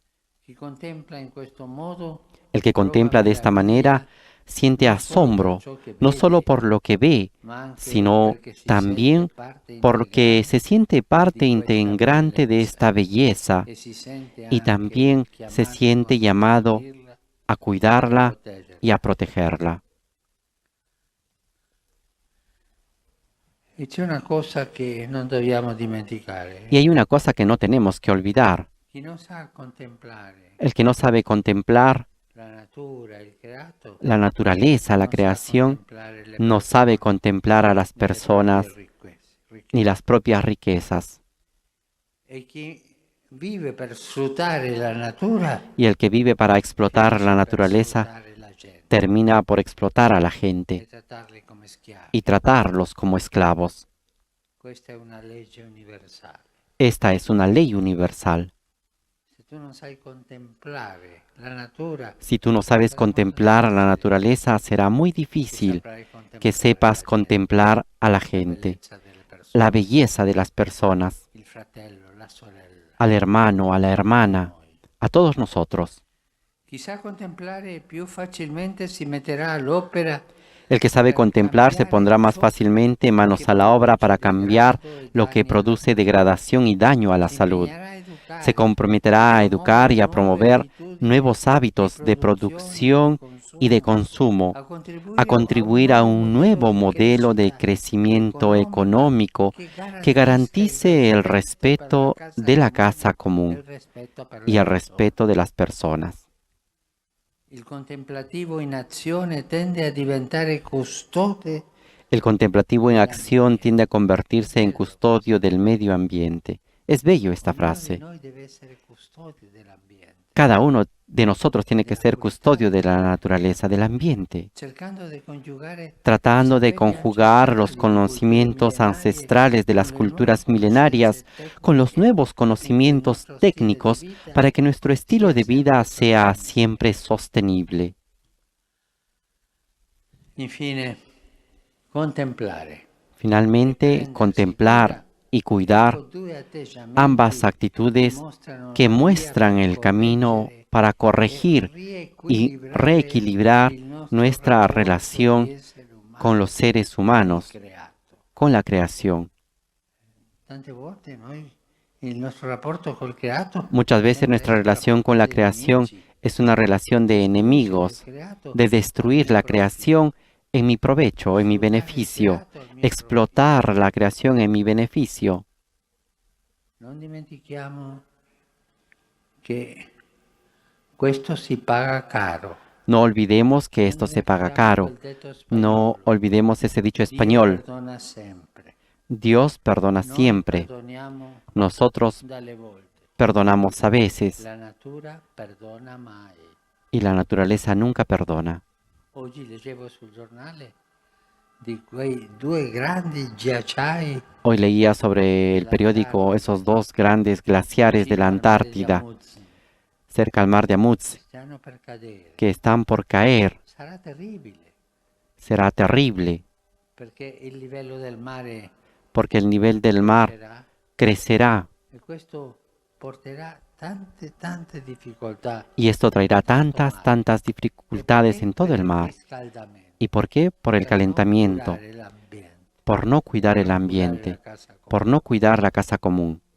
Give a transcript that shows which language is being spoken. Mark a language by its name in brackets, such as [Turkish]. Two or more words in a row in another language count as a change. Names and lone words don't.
[Spanish] El que contempla de esta manera siente asombro, no solo por lo que ve, sino también porque se siente parte integrante de esta belleza y también se siente llamado a cuidarla y a protegerla. [Italian] E c'è una cosa che non dobbiamo dimenticare. [Spanish] Y hay una cosa que no tenemos que olvidar. [Italian] Chi non sa contemplare [Spanish] El que no sabe contemplar [Italian] la natura, il creato, [Spanish] la naturaleza, la creación, no sabe contemplar a las personas ni las propias riquezas. [Italian] e chi vive per sfruttare la natura [Spanish] Y el que vive para explotar la naturaleza [Italian] sfruttare la gente [Spanish] termina por explotar a la [Italian] e [Spanish] gente [Italian] trattarli come schiavi. [Spanish] y tratarlos como esclavos. [Italian] Questa è una legge universale. [Spanish] Esta es una ley universal. [Italian] Se tu non sai contemplare la natura, [Spanish] Si tú no sabes contemplar a la naturaleza, será muy difícil [Italian] saprai contemplare [Spanish] que sepas contemplar a la [Italian] la gente, bellezza delle persone, [Spanish] la belleza de las personas, [Italian] il fratello, la sorella. [Spanish] al hermano, a la hermana, a todos nosotros. [Italian] Chi sa contemplare più facilmente si metterà all'opera. [Spanish] El que sabe contemplar se pondrá más fácilmente manos a la obra para cambiar lo que produce degradación y daño a la salud. Se comprometerá a educar y a promover nuevos hábitos de producción y de consumo, a contribuir a un nuevo modelo de crecimiento económico que garantice el respeto de la casa común y el respeto de las personas. [Italian] Il contemplativo in azione tende a diventare custode [Spanish] El contemplativo en acción tiende a convertirse en custodio del medio ambiente. Es bello esta frase. [Italian] Noi deve essere custode dell'ambiente, [Spanish] Cada uno de nosotros tiene que ser custodio de la naturaleza, del ambiente, [Italian] cercando di coniugare [Spanish] tratando de conjugar los conocimientos ancestrales de las culturas milenarias con los nuevos conocimientos técnicos para que nuestro estilo de vida sea siempre sostenible. [Italian] infine contemplare. [Spanish] Finalmente, contemplar y cuidar [Italian] Due atteggiamenti [Spanish] ambas actitudes que muestran el camino para corregir y reequilibrar nuestra relación con los seres humanos, [Italian] creato. [Spanish] con la creación. [Italian] Tante volte noi il nostro rapporto col creato [Spanish] Muchas veces nuestra relación con la creación es una relación de enemigos, de destruir la creación en mi provecho, en mi beneficio, explotar la creación en mi beneficio. [Italian] non dimentichiamo che questo si paga caro. [Spanish] No olvidemos que esto se paga caro. No olvidemos ese dicho español. [Italian] Perdona sempre. [Spanish] Dios perdona siempre. [Italian] Perdoniamo [Spanish] Nosotros [Italian] dalle volte. [Spanish] perdonamos a veces [Italian] La natura perdona mai. [Spanish] y la naturaleza nunca perdona. [Italian] Oggi leggevo sul giornale di quei due grandi ghiacciai [Spanish] Hoy leía sobre el periódico esos dos grandes glaciares de la Antártida, cerca al mar de Amundsen, [Italian] stanno per cadere. [Spanish] que están por caer. [Italian] Sarà terribile [Spanish] Será terrible, [Italian] perché il livello del mare [Spanish] porque el nivel del mar [Italian] sarà [Spanish] crecerá [Italian] e questo porterà tante difficoltà. [Spanish] y esto traerá tantas dificultades en todo el mar. [Italian] Riscaldamento. [Spanish] ¿Y por qué? Por el calentamiento, [Italian] Curare l'ambiente. [Spanish] por no cuidar el ambiente, por no cuidar la casa común.